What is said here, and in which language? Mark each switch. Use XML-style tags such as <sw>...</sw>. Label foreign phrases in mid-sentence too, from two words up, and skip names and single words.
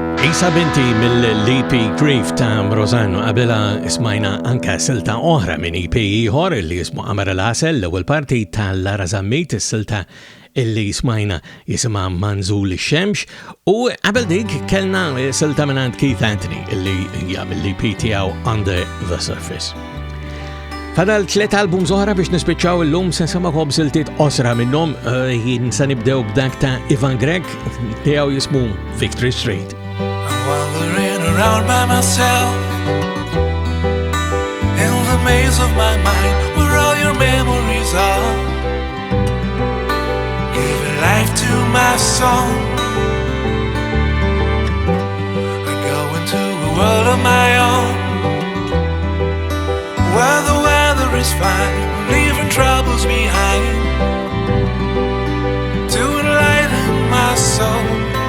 <mt>Isa binti mill-EP Grief ta' Rosanno qabela ismajna anka silta oħra minn EP ieħor li jismu Amar l-Asel, l-ewwel parti tal-Lara Zammit, is-silta illi ismajna jisimha Ghoolie Xemxi, u qabel dik kellna silta minn Keith Anthony illi hija mill-EP tiegħu Under the Surface. Fadal 3 album oħra biex nispiċċaw illum se nsemmakom siltiet osra minnhom, jinsa nibdew b'dak ta' Ivan Greg tiegħu jismu Victory Street.</mt> <en>Wandering around by myself in the maze of my mind where all your memories are. Giving life to my song. I go into a world of my own where the weather is fine, leaving troubles behind to enlighten my soul.</en>